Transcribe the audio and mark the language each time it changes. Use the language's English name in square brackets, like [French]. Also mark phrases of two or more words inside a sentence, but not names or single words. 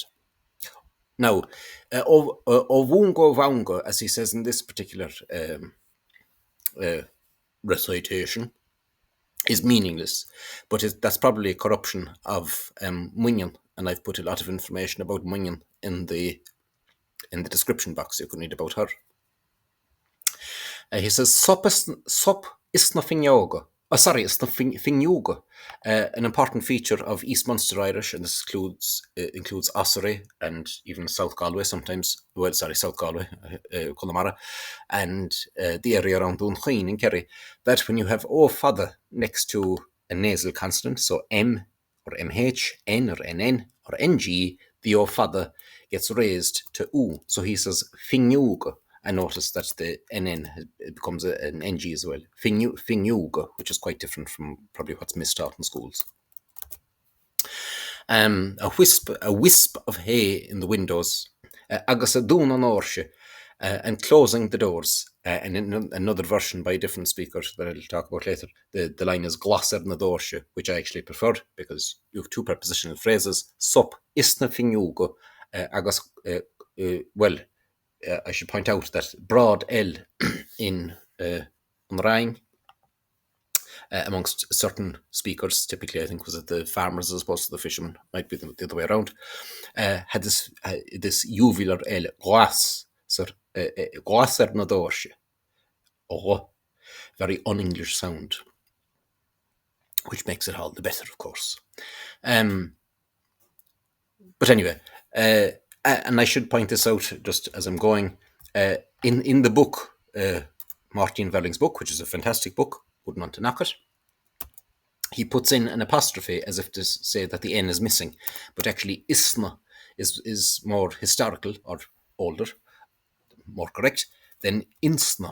[English] Now, ovungo vaungo, as he says in this particular recitation, is meaningless, but that's probably a corruption of muinntr, and I've put a lot of information about muinntr in the description box. You can read about her. He says, [Irish] Sop isna finneoga. Isna finneoga. [English] An important feature of East Munster Irish, and this includes Ossory and even South Galway sometimes. South Galway, Connemara, and the area around Oidhche in Kerry, that when you have O fadó next to a nasal consonant, so M or MH, N or NN or NG, the O fadó gets raised to U. So he says finneoga. And notice that the NN becomes an NG as well. Finneoga, which is quite different from probably what's mistaught in schools. A wisp of hay in the windows. [Irish] Agus a dún an oighche, [English] and closing the doors. And in another version by a different speaker that I'll talk about later, the line is [Irish] glosser na oighche, [English] which I actually prefer because you have two prepositional phrases. [Irish] Sop isna finneoga, agus, [English] I should point out that broad L in Rhine, amongst certain speakers, typically I think was it the farmers as opposed to the fishermen, might be the other way around, had this uvular L, glas, so [Irish] glas na dorsje, [English] very un-English sound, which makes it all the better, of course. But anyway, and I should point this out just as I'm going, in the book, Máirtín Verling's book, which is a fantastic book, wouldn't want to knock it, he puts in an apostrophe as if to say that the N is missing, but actually isna is more historical or older, more correct, than insna.